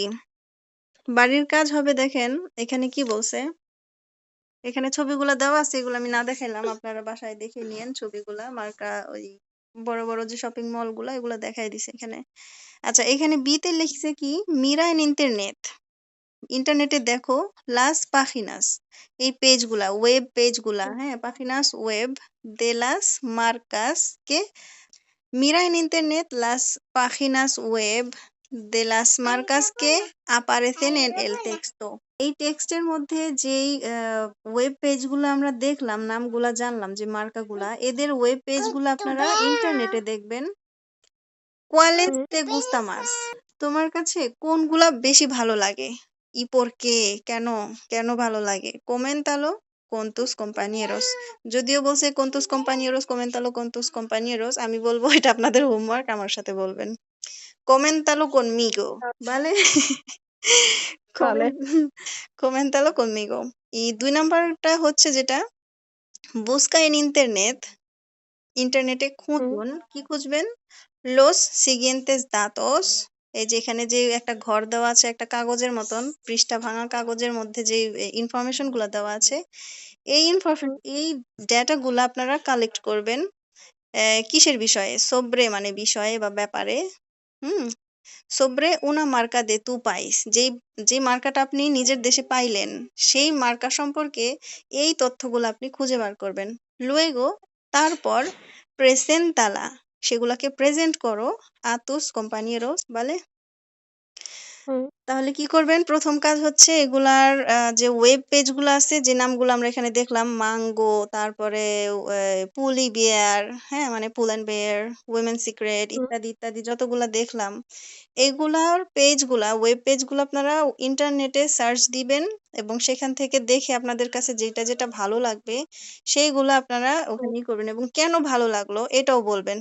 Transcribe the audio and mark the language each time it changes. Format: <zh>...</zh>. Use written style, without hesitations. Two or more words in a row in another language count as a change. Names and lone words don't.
<bn>বাড়ির কাজ হবে, দেখেন এখানে কি বলছে, এখানে ছবিগুলা দেওয়া আছে, এগুলো আমি না দেখাইলাম, আপনারা বাসায় দেখে নিয়েন ছবিগুলা, মার্কা ওই বড় বড় যে শপিং মল গুলা এগুলা দেখাই দিছে এখানে। আচ্ছা, এখানে বিতে লিখছে কি</bn> <es>mira en internet,</es> <bn>ইন্টারনেটে দেখো</bn> <es>las páginas,</es> <bn>এই পেজগুলা ওয়েব পেজগুলা, হ্যাঁ</bn> <es>páginas web de las marcas que, mira en internet las páginas web de las marcas que aparecen en el texto।</es> <bn>এই টেক্সটের মধ্যে যেই ওয়েব পেজগুলো আমরা দেখলাম, নামগুলা জানলাম, যে মার্কাগুলা, এদের ওয়েব পেজগুলো আপনারা ইন্টারনেটে দেখবেন।</bn> <es>¿Cuáles হুম। te gusta más?</es> <bn>তোমার কাছে কোনগুলা বেশি ভালো লাগে?</bn> <es>¿Y por qué?</es> <bn>কেন কেন ভালো লাগে?</bn> <es>Coméntalo con tus compañeros।</es> <bn>যদিও বলছে</bn> <es>con tus compañeros, coméntalo con tus compañeros,</es> <bn>আমি বলবো এটা আপনাদের হোমওয়ার্ক, আমার সাথে বলবেন।</bn> <es>Coméntalo conmigo, ¿vale?</es> <bn>তাহলে</bn> <es>Coméntalo conmigo। y</es> <bn>2 নাম্বারটা হচ্ছে যেটা</bn> <es>busca en internet,</es> <bn>ইন্টারনেটে হুম খুঁজুন, কি খুঁজবেন?</bn> <es>los siguientes datos।</es> <bn>এই যে এখানে যে একটা ঘর দেওয়া আছে, একটা কাগজের মতন, পৃষ্ঠা ভাঙা কাগজের মধ্যে যে ইনফরমেশন গুলা দেওয়া আছে, হুম এই ডেটা গুলা আপনারা কালেক্ট করবেন। কিসের বিষয়ে? sobre মানে বিষয়ে বা ব্যাপারে। হুম,</bn> <es>sobre una marca de tu país,</es> <bn>যেই মার্কাটা আপনি নিজের দেশে পাইলেন, সেই মার্কা সম্পর্কে এই তথ্যগুলো আপনি খুঁজে বার করবেন। luego, তারপর প্রেসেন্টালা, সেগুলাকে প্রেজেন্ট করো</bn> <es>a tus compañeros, ¿vale? হুম।</es> <bn>তাহলে কি করবেন? প্রথম কাজ হচ্ছে এগুলার যে ওয়েব পেজগুলো আছে, যে নামগুলো আমরা এখানে দেখলাম মাঙ্গো, তারপরে পুলি বিয়ার, হ্যাঁ? মানে পুল অ্যান্ড বেয়ার, উইমেন সিক্রেট হুম। ইত্যাদি, ইত্যাদি যতগুলা দেখলাম, এগুলার পেজগুলা, ওয়েব পেজগুলো আপনারা ইন্টারনেটে সার্চ দিবেন এবং সেখান থেকে দেখে আপনাদের কাছে যেটা, যেটা ভালো লাগবে সেইগুলা আপনারা ওখানেই করবেন এবং কেন ভালো লাগলো এটাও বলবেন।</bn>